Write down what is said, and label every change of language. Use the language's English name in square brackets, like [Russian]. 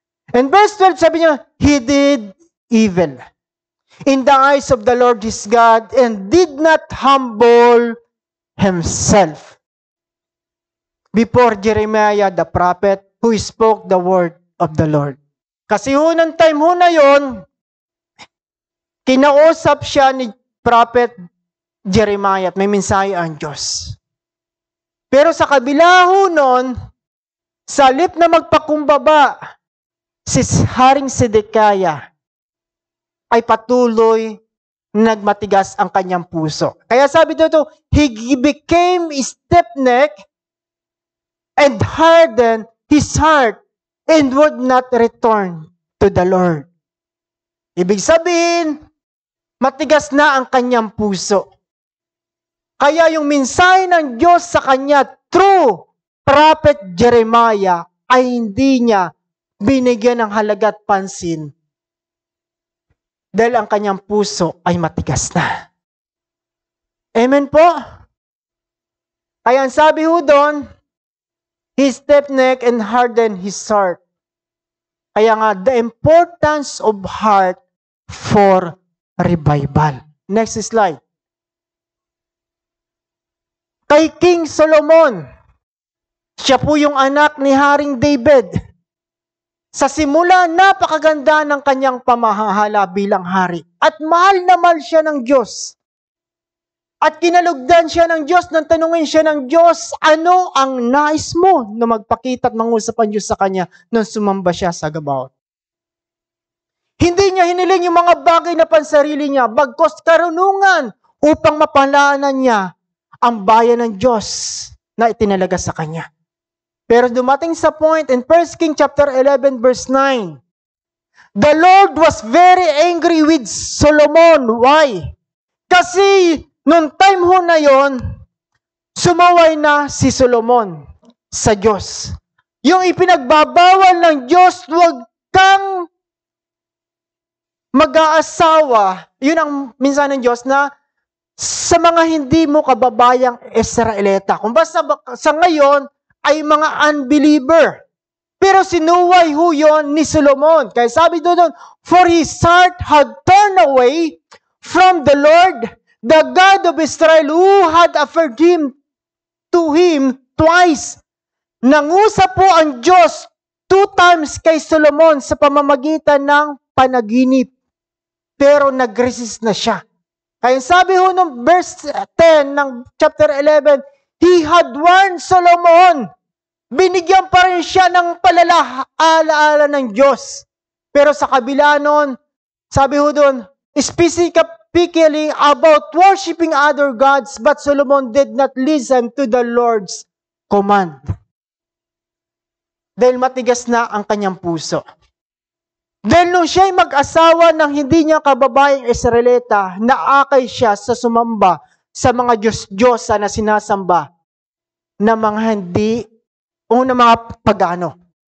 [English] And verse 12, [Filipino] sabi niya, [English] he did evil in the eyes of the Lord his God and did not humble himself before Jeremiah the prophet who spoke the word of the Lord. [Filipino] Kasi ng time na yon, kinausap siya ni prophet Jeremiah at may mensahe ang Diyos. Pero sa kabila nun, sa halip na magpakumbaba, si Haring Zedekiah ay patuloy nagmatigas ang kanyang puso. Kaya sabi dito, [English] he became stiff-necked and hardened his heart and would not return to the Lord. [Filipino] Ibig sabihin, matigas na ang kanyang puso. Kaya yung mensahe ng Diyos sa kanya through Prophet Jeremiah ay hindi niya binigyan ng halaga at pansin dahil ang kanyang puso ay matigas na. Amen po? Kaya ang sabi ho doon, [English] he stiff-necked and hardened his heart. [Filipino] Kaya nga, [English] the importance of heart for revival. Next slide. [Filipino] Kay King Solomon, siya po yung anak ni Haring David. Sa simula, napakaganda ng kanyang pamahahala bilang hari. At mahal na mahal siya ng Diyos. At kinalugdan siya ng Diyos nang tanungin siya ng Diyos, ano ang nais mo na magpakita at mangusap ang Diyos sa kanya nang sumamba siya sa Gabaot. Hindi niya hiniling yung mga bagay na pansarili niya, bagkos karunungan upang mapalaanan niya ang bayan ng Diyos na itinalaga sa kanya. Pero dumating sa [English] point in 1 King chapter 11 verse 9, the Lord was very angry with Solomon. Why? [Filipino] Kasi noong time ho na yon, sumaway na si Solomon sa Diyos. Yung ipinagbabawal ng Diyos, huwag kang mag-aasawa. Yun ang minsan ng Diyos na sa mga hindi mo kababayang Israelita. Kung ba sa ngayon ay mga unbeliever. Pero sinuway ho yun ni Solomon. [English] Kaya sabi doon, for his heart had turned away from the Lord, the God of Israel, who had offered him to him twice. [Filipino] Nangusap po ang Diyos 2 times kay Solomon sa pamamagitan ng panaginip. Pero nag-resist na siya. Kaya sabi ho ng verse 10 ng chapter 11, [English] he had warned Solomon. [Filipino] Binigyan pa rin siya ng alaala ng Diyos. Pero sa kabila nun, sabi ho doon, [English] specifically about worshiping other gods, but Solomon did not listen to the Lord's command. [Filipino] Dahil matigas na ang kanyang puso. Dahil nung siya'y mag-asawa ng hindi niya kababayang Israelita, naakay siya sa sumamba sa mga Diyos-Diyosa na sinasamba na mga hindi o na mga pagano.